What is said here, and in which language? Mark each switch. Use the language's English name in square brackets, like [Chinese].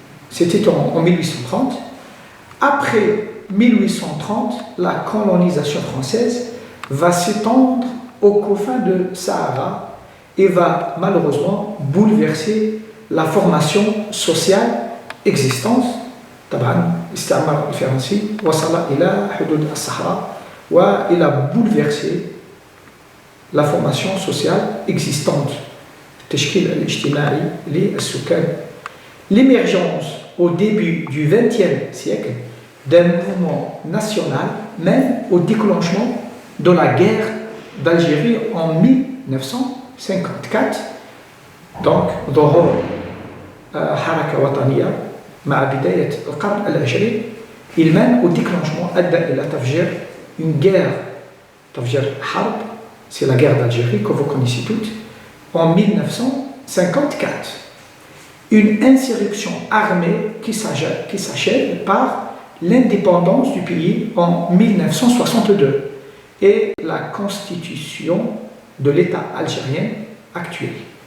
[French] C'était en 1830. Après 1830, la colonisation française va s'étendre aux confins de Sahara et va malheureusement bouleverser la formation sociale existante. [Arabic] طبعا الاستعمار الفرنسي وصل إلى حدود الصحراء وإلى [French] a bouleversé la formation sociale existante. [Arabic] التشكيل الاجتماعي للسكان. [French] L'émergence au début du XXe siècle d'un mouvement national mène au déclenchement de la guerre d'Algérie en 1954. Donc, [Arabic] ظهور حركة وطنية مع بداية القرن العشرين [French] il mène au déclenchement [Arabic] أدى إلى تفجير [French] une guerre [Arabic] تفجير حرب [French] c'est la guerre d'Algérie que vous connaissez toutes en 1954 une insurrection armée qui s'achève par l'indépendance du pays en 1962 et la constitution de l'État algérien actuel.